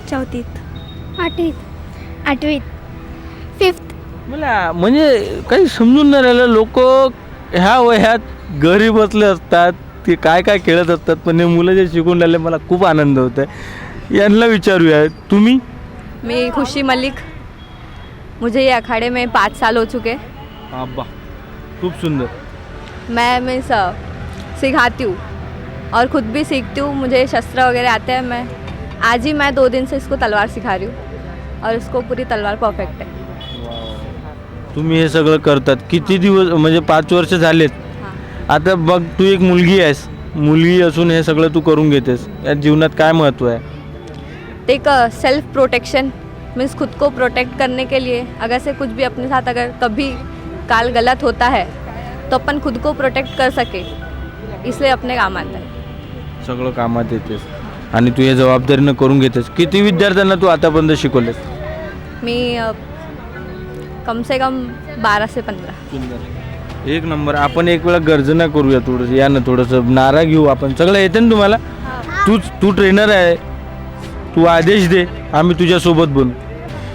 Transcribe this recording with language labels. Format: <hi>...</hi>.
<mr>चौथीत. आठवीत. 5th. मला म्हणजे काही समजून नाही राहिलं. लोक ह्या वयात घरी बसले असतात, ते काय काय खेळत असतात, पण हे मुलं जे शिकून राहिले मला खूप आनंद होत आहे. यांना विचारूया. तुम्ही?</mr> <hi>मैं खुशी मलिक, मुझे ये अखाड़े में 5 साल हो चुके.</hi> <mr>अब्बा, खूप सुंदर.</mr> <hi>मैं सिखाती हूँ और ख़ुद भी सीखती हूँ. मुझे शस्त्र वगैरह आते हैं. मैं आज ही 2 दिन से इसको तलवार सिखा रही हूँ और इसको पूरी तलवार परफेक्ट है.</hi> <mr>तुम्ही हे सगळं करतात किती दिवस, म्हणजे 5 वर्ष झालेत. आता बघ, तू एक मुलगी आहेस, मुलगी असून हे सगळं तू करून घेतेस. या जीवनात काय महत्त्व आहे?</mr> <hi>एक सेल्फ प्रोटेक्शन मीन्स खुद को प्रोटेक्ट करने के लिए अगर से कुछ भी अपने साथ अगर कभी काल गलत होता है तो अपन खुद को प्रोटेक्ट कर सके, इसलिए अपने काम आता है.</hi> <mr>सगळं कामात येतेस आणि तू हे जबाबदारीनं करून घेतेस. किती विद्यार्थ्यांना तू आतापर्यंत शिकवलेस?</mr> <hi>मी कम से कम 12 से 15.</hi> <mr>सुंदर. एक नंबर. आपण एक वेळा गर्जना करूया थोडंसं. या ना, थोडंसं नारा घेऊ आपण. सगळं येते ना तुम्हाला? तू ट्रेनर आहे, तू आदेश दे, आम्ही तुझ्यासोबत बनू.</mr>